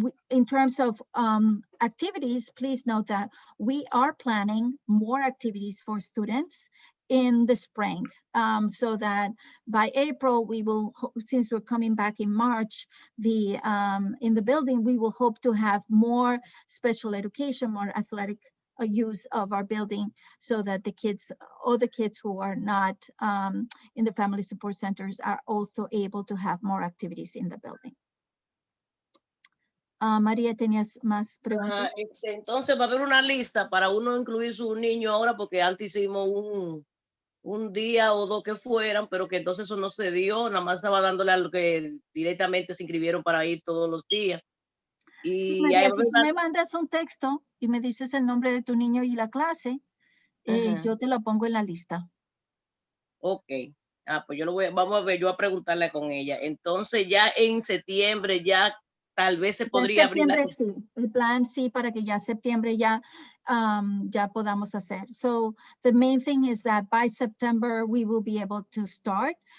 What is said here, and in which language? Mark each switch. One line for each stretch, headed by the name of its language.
English: In terms of activities, please note that we are planning more activities for students in the spring, so that by April, we will, since we're coming back in March, in the building, we will hope to have more special education, more athletic use of our building, so that all the kids who are not in the family support centers are also able to have more activities in the building.
Spanish: María, ¿tenías más preguntas? Entonces va a haber una lista para uno incluir su niño ahora, porque antes hicimos un día o dos que fueran, pero que entonces eso no se dio, nada más estaba dándole a lo que directamente se inscribieron para ir todos los días. Y María, si tú me mandas un texto y me dices el nombre de tu niño y la clase, yo te lo pongo en la lista. Ok. Pues vamos a ver, yo a preguntarle con ella. Entonces ya en septiembre ya tal vez se En podría abrir la... septiembre sí, el plan sí para que ya septiembre ya ya podamos hacer.
English: So the main thing is that by September we will be able to start.